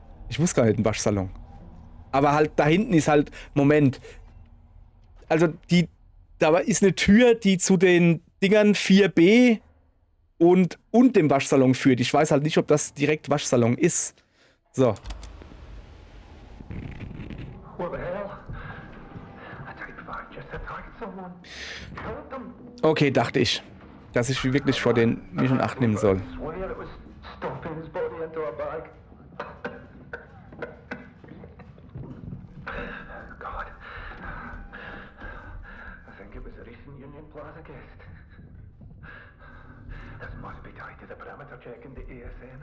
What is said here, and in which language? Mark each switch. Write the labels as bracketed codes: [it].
[de] Ich wusste gar nicht, ein Waschsalon. Aber halt, da hinten ist halt, Moment. Also, da ist eine Tür, die zu den Dingern 4b und dem Waschsalon führt. Ich weiß halt nicht, ob das direkt Waschsalon ist. So. [en] What the hell? A type 5 just attacked someone. Killed them. [de] Okay, dachte ich. Dass ich wirklich vor den mich in Acht nehmen soll. [en] I swear it was stuffing his body into a bag. God. I think it was a recent Union Plaza guest. This must be tied to the perimeter check in the ASN.